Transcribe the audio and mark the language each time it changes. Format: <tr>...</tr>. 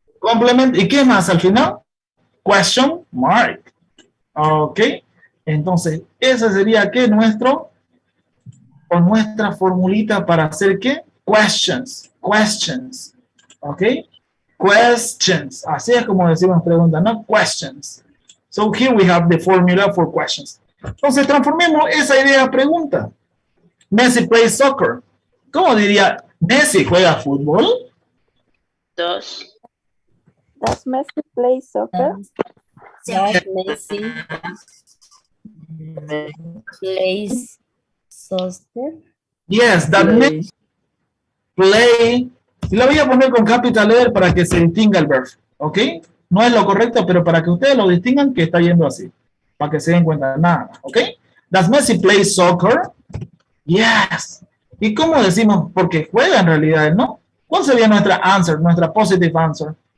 <es>complement. ¿Y qué más al final?</es> <en>Question mark. Ok.</en> <es>Entonces, ese sería que nuestra formulita para hacer qué?</es> <en>Questions. Questions. Ok. Questions.</en> <es>Así es como decimos preguntas, ¿no?</es> <en>Questions. So here we have the formula for questions.</en> <es>Entonces, transformemos esa idea a pregunta.</es> <en>Messi plays soccer.</en> <es>¿Cómo diría? ¿Messi juega fútbol?</es> <en>Does. Does Messi play soccer? Does Messi plays soccer? Yes, that Messi play.</en> <es>Y la voy a poner con capital letter para que se distinga el verbo. ¿Ok? No es lo correcto, pero para que ustedes lo distingan que está yendo así. para que se den cuenta, nada, ¿ok?</es> <en>Does Messi play soccer? Yes.</en> <es>¿Y cómo decimos? Porque juega en realidad, ¿no? ¿Cuál sería nuestra answer, nuestra positive answer?</es>